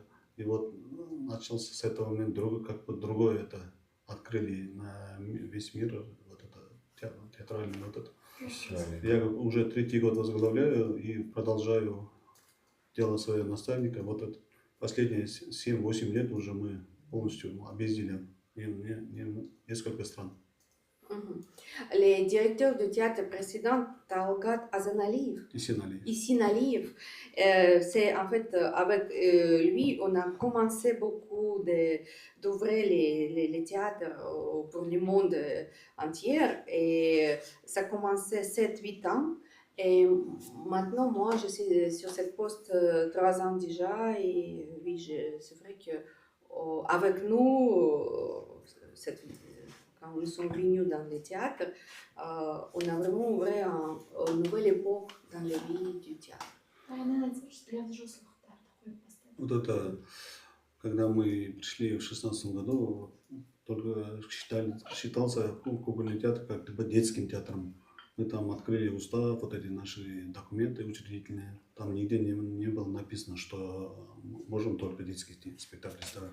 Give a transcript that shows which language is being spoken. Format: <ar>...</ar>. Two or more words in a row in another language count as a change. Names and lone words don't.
<ru>И вот начался с этого момента другое это открыли на весь мир, вот это театральный вот это. Я уже 3-й год возглавляю и продолжаю дело своего наставника. Вот это последние 7-8 лет уже мы полностью объездили несколько стран.</ru> <fr>Les directeurs du théâtre précédent, Talgat Azanaliyev et Sinaliyev, c'est en fait avec lui, on a commencé beaucoup d'ouvrir les théâtres pour le monde entier et ça a commencé 7-8 ans. Et maintenant, moi, je suis sur cette poste 3 ans déjà et oui, c'est vrai que avec nous, quand nous sommes réunis dans les théâtres, on a vraiment ouvert une nouvelle époque dans la vie du théâtre.</fr> <ru>Вот это, когда мы пришли в 2016 году, только считался кукольный театр как бы детским театром. Мы там открыли устав, вот эти наши документы учредительные. Там нигде не было написано, что можем только детские спектакли ставить.</ru>